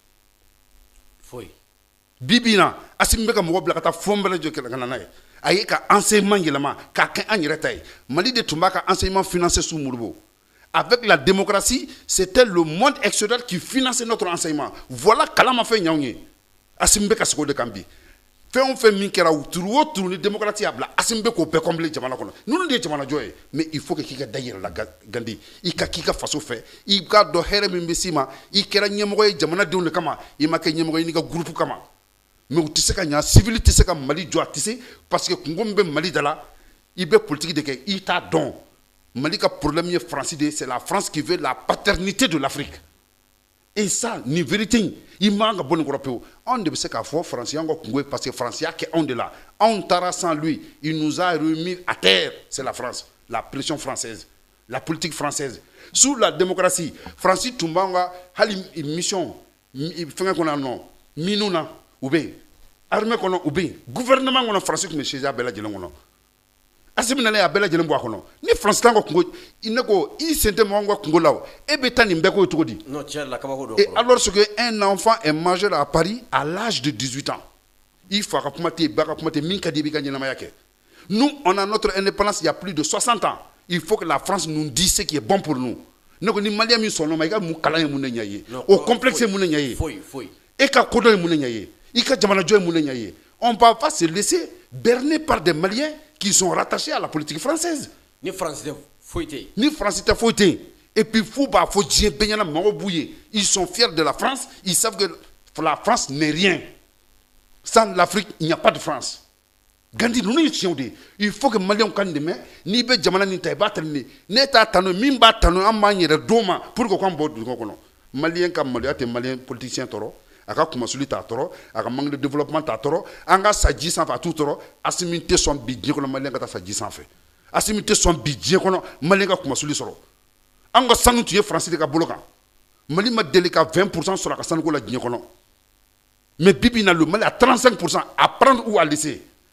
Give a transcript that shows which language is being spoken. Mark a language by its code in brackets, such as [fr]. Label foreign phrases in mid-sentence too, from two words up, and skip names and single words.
[bm] foyi bi bi in na Assimi bɛ ka mɔgɔ bila ka taa fɔn bɛɛ lajɛlen ka na n'a ye a ye ka enseignement yɛlɛma k'a kɛ an yɛrɛ ta ye Mali de tun b'a ka [fr] enseignement financé sous Modibo avec la démocratie c'était le monde extérieur qui finançait notre enseignement voilà [bm] kalan ma fɛn ɲanw ye Assimi bɛ ka segin o de kan bi fɛn o fɛn min kɛra turu o turu ni démocratie y'a bila Assimi bɛ k'o bɛɛ combler jamana kɔnɔ ninnu de ye jamana jɔ ye [fr] mais il faut que [bm] k'i ka da yɛrɛ la Gandi i ka k'i ka faso fɛ i k'a dɔn hɛrɛ min bɛ s'i ma i kɛra ɲɛmɔgɔ ye jamanadenw de kama i ma kɛ ɲɛmɔgɔ ye n'i ka groupe kama mais u tɛ se ka ɲa civil tɛ se ka Mali jɔ a tɛ se [fr] parce que [bm] kungo min bɛ Mali da la i bɛ politique de kɛ i t'a dɔn Mali ka problème ye France de [fr] c'est la France qui veut la paternité de l'Afrique et ça [bm] ni vérité i man ka bɔ nin kɔrɔ pewu anw de bɛ se k'a fɔ France y'anw ka kungo ye [fr] parce que [bm] France y'a kɛ anw de la anw taara [fr] sans lui il nous a remis à terre c'est la France la pression française la politique française sous la démocratie [bm] France tun b'anw ka hali mission fɛngɛ kɔnɔ yan nɔ minu na u bɛ yen armée kɔnɔ u bɛ yen gouvernement kɔnɔ France tun bɛ siège a bɛɛ lajɛlen kɔnɔ Assimi nana a bɛɛ lajɛlen bɔ a kɔnɔ ni France t'an ka kungo ne ko i sen tɛ mɔgɔw ka kungo la o e bɛ taa nin bɛɛ k'o cogo di non tiɲɛ la kabako dɔ [fr] et alors que un enfant est majeur à Paris à l'âge de 18 ans [bm] i fa ka kuma tɛ yen ba ka kuma tɛ yen min ka di i b'i ka ɲɛnamaya kɛ [fr] nous on a notre indépendance il y a plus de 60 ans il faut que la France nous dise ce qui est bon pour nous [bm] ne ko ni malien min sɔnna o ma i ka mun kalan ye mun de ɲɛ ye o complexe ye mun de ɲɛ ye foyi e ka kodɔn ye mun de ɲɛ ye i ka jamanajɔ ye mun de ɲɛ ye [fr] on ne peut pas se laisser berner par des Maliens qui sont rattachés à la politique française. [bm] Ni France tɛ foyi tɛ yen. Ni France tɛ foyi tɛ yen. [fr] Et puis [bm] fou b'a fɔ diɲɛ bɛɛ ɲɛna mɔgɔw b'u ye. [fr] Ils sont fiers de la France. Ils savent que la France n'est rien. Sans l'Afrique, il n'y a pas de France. [bm] Gandi ninnu ye tiɲɛw de ye. [fr] Il faut que [bm] Maliens ka nin dɛmɛ. N'i bɛ jamana nin ta i b'a ta nin de. Ne t'a tanu min b'a tanu an b'an yɛrɛ d'o ma [fr] pour que [bm] k'an bɔ dugu kɔnɔ. Malien ka maloya tɛ Malien politicien tɔɔrɔ. A ka kumasuli t'a tɔɔrɔ a ka [fr] manque de développement [bm] t'a tɔɔrɔ an ka sa ji sanfɛ a t'u tɔɔrɔ Assimi tɛ sɔn bi diɲɛ kɔnɔ Malien ka taa sa ji sanfɛ Assimi tɛ sɔn bi diɲɛ kɔnɔ Malien ka kumasuli sɔrɔ an ka sanu tun ye France de ka bolo kan Mali ma deli ka 20% sɔrɔ a ka sanuko la diɲɛ kɔnɔ mais bi bi in na le Mali a 35% [fr] à prendre ou à laisser